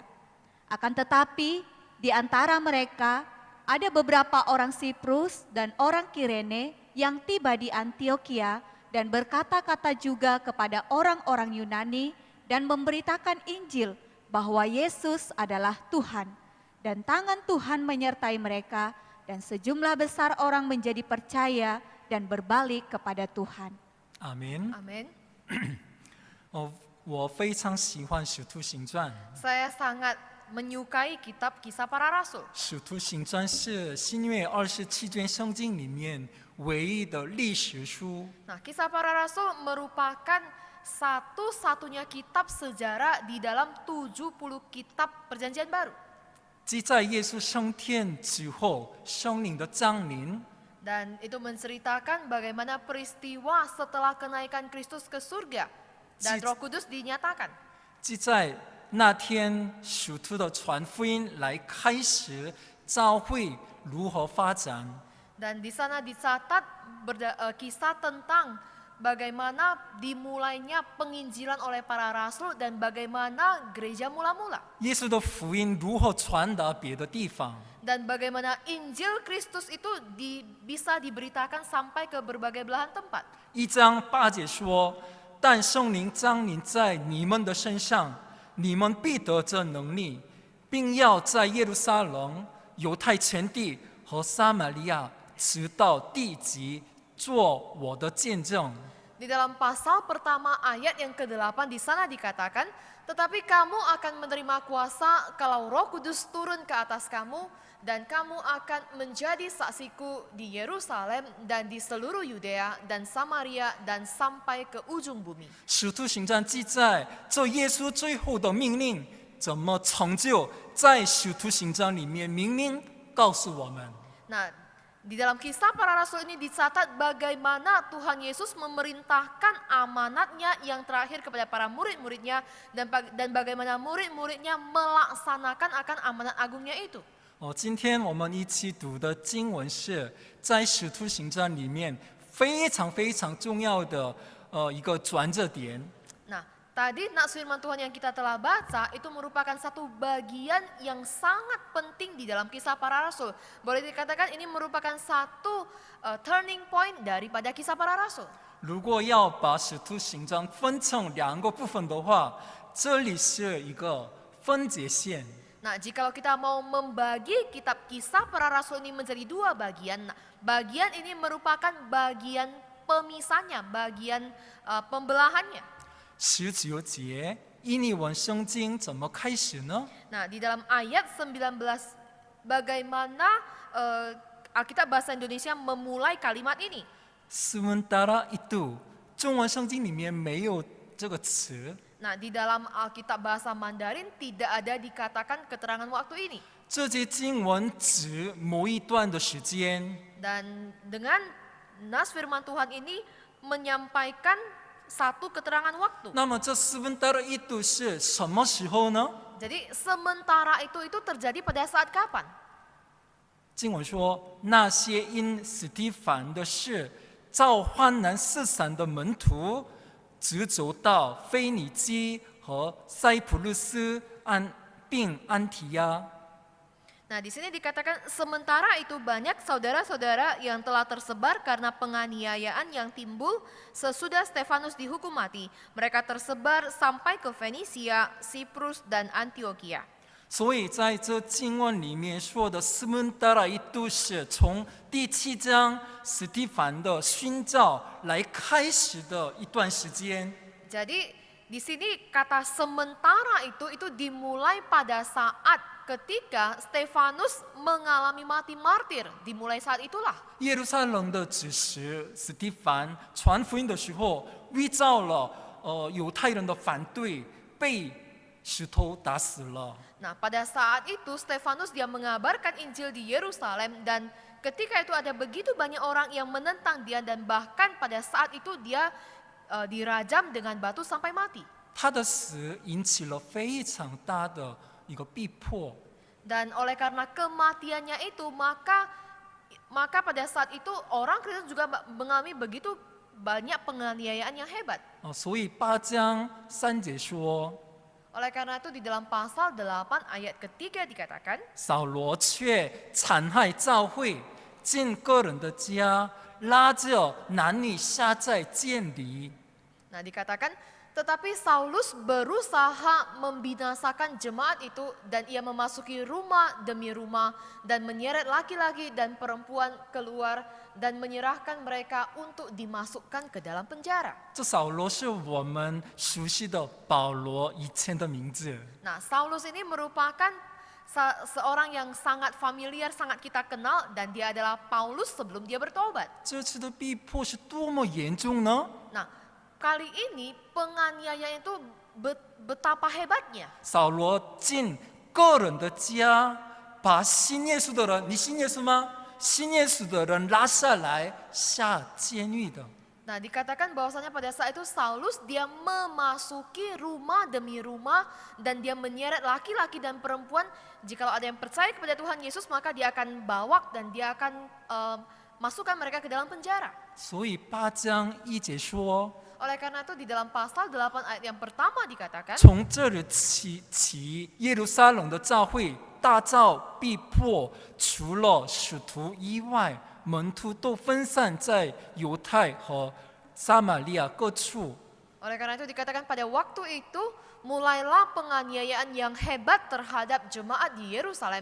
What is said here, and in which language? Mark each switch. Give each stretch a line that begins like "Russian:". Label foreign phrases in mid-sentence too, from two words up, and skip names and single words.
Indonesian: Akan tetapi di antara mereka ada beberapa orang Siprus dan orang Kirene yang tiba di Antioquia dan berkata-kata juga kepada orang-orang Yunani dan memberitakan Injil bahwa Yesus adalah Tuhan. Dan tangan Tuhan menyertai mereka dan sejumlah besar orang menjadi percaya dan berbalik kepada Tuhan.
Chinese: 阿门。
Indonesian: Amin.
Chinese: 我非常喜欢《使徒行传》。
Indonesian: Saya sangat menyukai kitab Kisah Para Rasul. 《
Chinese: 使徒行传》是新约27卷圣经里面唯一的历史书。
Indonesian: Nah, Kisah Para Rasul merupakan satu-satunya kitab sejarah di dalam 70 kitab Perjanjian Baru.
Chinese: 记载耶稣升天之后，圣灵的降临，
Indonesian: Dan itu menceritakan bagaimana peristiwa setelah kenaikan Kristus ke surga dan Roh Kudus dinyatakan.
Chinese: 记载那天使徒的传福音来开始教会如何发展。
Indonesian: Dan di sana dicatat kisah tentang bagaimana dimulainya penginjilan oleh para rasul dan bagaimana gereja mula-mula.
Chinese: 耶稣的福音如何传达别的地方？
Indonesian: Dan bagaimana Injil Kristus itu bisa diberitakan sampai ke berbagai belahan tempat.
Chinese: 1 章8节说：“但圣灵降临在你们的身上，你们必得这能力，并要在耶路撒冷、犹太全地和撒玛利亚，直到地极，做我的见证。”
Indonesian: Di dalam pasal pertama ayat yang ke-8 di sana dikatakan, tetapi kamu akan menerima kuasa kalau Roh Kudus turun ke atas kamu dan kamu akan menjadi saksiku di Yerusalem dan di seluruh Yudea dan Samaria dan sampai ke ujung bumi.
Chinese: 使徒行传记载这耶稣最后的命令怎么成就，在使徒行传里面明明告诉我们。
Indonesian: Nah, di dalam kisah para rasul ini dicatat bagaimana Tuhan Yesus memerintahkan amanatnya yang terakhir kepada para murid-muridnya dan bagaimana murid-muridnya melaksanakan akan amanat agungnya itu.
Chinese: 今天我们一起读的经文是在使徒行传里面非常非常重要的一个转折点。
Indonesian: Nah, tadi nas firman Tuhan yang kita telah baca itu merupakan satu bagian yang sangat penting di dalam kisah para rasul. Boleh dikatakan ini merupakan satu
English: turning point
Indonesian: daripada kisah para rasul.
Chinese: 如果要把使徒行传分成2个部分的话，这里是一个分界线。
Indonesian: Nah, jikalau kita mau membagi kitab kisah para rasul ini menjadi 2 bagian, nah, bagian ini merupakan bagian pemisahnya, bagian pembelahannya.
Chinese: 19 节，印尼文圣经怎么开始呢？
Indonesian: Nah, di dalam ayat 19, bagaimana Alkitab Bahasa Indonesia memulai kalimat ini? sementara itu，
Chinese: 中文圣经里面没有这个词。
Indonesian: Nah, di dalam Alkitab Bahasa Mandarin tidak ada dikatakan keterangan waktu ini.
Chinese: 这节经文指某一段的时间，
Indonesian: Dan dengan nas firman Tuhan ini menyampaikan satu keterangan waktu.
Chinese: 那么这
Indonesian: sementara itu
Chinese: 是什么时候呢？
Indonesian: Jadi sementara itu terjadi pada saat kapan?
Chinese: 经文说，那些因史提凡的事遭患难四散的门徒，直走到腓尼基和塞浦路斯并安提亚。
Indonesian: Nah, di sini dikatakan sementara itu banyak saudara-saudara yang telah tersebar karena penganiayaan yang timbul sesudah Stefanus dihukum mati. Mereka tersebar sampai ke Fenisia, Siprus, dan Antioquia.
Chinese: 所以在这经文里面说的
Indonesian: sementara itu
Chinese: 是从第7章史提凡的宣召来开始的一段时间。
Indonesian: Jadi di sini kata sementara itu dimulai pada saat ketika Stefanus mengalami mati martir. Dimulai saat itulah.
Chinese: 耶路撒冷的指示史提凡传福音的时候，遇到了犹太人的反对，被石头打死了。
Indonesian: Nah, pada saat itu Stefanus dia mengabarkan Injil di Yerusalem dan ketika itu ada begitu banyak orang yang menentang dia dan bahkan pada saat itu dia dirajam dengan batu sampai mati.
Chinese: 他的死引起了非常大的一个逼迫。
Indonesian: Dan oleh karena kematiannya itu, maka pada saat itu orang Kristen juga mengalami begitu banyak penganiayaan yang hebat.
Chinese: 所以8章3节说，
Indonesian: Oleh karena itu di dalam pasal 8 ayat ketiga dikatakan,
Chinese: 扫罗却残害教会，进个人的家，拉着男女下在监里。
Indonesian: nah dikatakan, tetapi Saulus berusaha membinasakan jemaat itu dan ia memasuki rumah demi rumah dan menyeret laki-laki dan perempuan keluar dan menyerahkan mereka untuk dimasukkan ke dalam penjara.
Chinese: 这扫罗是我们熟悉的保罗以前的名字。
Indonesian: Nah, Saulus ini merupakan seorang yang sangat familiar, sangat kita kenal, dan dia adalah Paulus sebelum dia bertobat.
Chinese: 这次的逼迫是多么严重呢？
Indonesian: Nah, kali ini penganiayaan itu betapa hebatnya.
Chinese: 扫罗进个人的家，把信耶稣的人，你信耶稣吗？信耶稣的人拉下来下监狱的。
Indonesian: Nah, dikatakan bahwasanya pada saat itu Saulus dia memasuki rumah demi rumah dan dia menyeret laki-laki dan perempuan. Jikalau ada yang percaya kepada Tuhan Yesus, maka dia akan bawa dan dia akan masukkan mereka ke dalam penjara.
Chinese: 所以8章1节说，
Indonesian: Oleh karena itu di dalam pasal 8 ayat yang pertama dikatakan,
Chinese: 从这日起，耶路撒冷的教会大遭逼迫，除了使徒以外，门徒都分散在犹太和撒玛利亚各处。
Indonesian: oleh karena itu dikatakan pada waktu itu mulailah penganiayaan yang hebat terhadap jemaat di Yerusalem.